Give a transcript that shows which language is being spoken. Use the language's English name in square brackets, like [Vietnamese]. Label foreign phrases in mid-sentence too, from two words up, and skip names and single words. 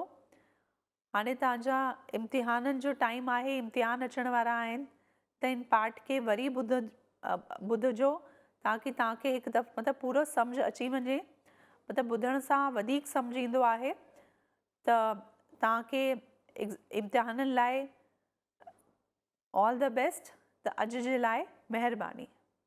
[Sindhi] हाणे तव्हांजा इम्तिहाननि जो टाइम आहे, इम्तिहान अचण वारा आहिनि, त इन पाठ खे वरी ॿुधजो ताकी तव्हांखे हिकु दफ़ो मतिलबु पूरो सम्झ अची वञे। मतिलबु ॿुधण सां वधीक सम्झ ईंदो आहे। त तव्हांखे इम्तिहाननि लाइ [English] all the best. [Sindhi] त अॼु जे लाइ महिरबानी।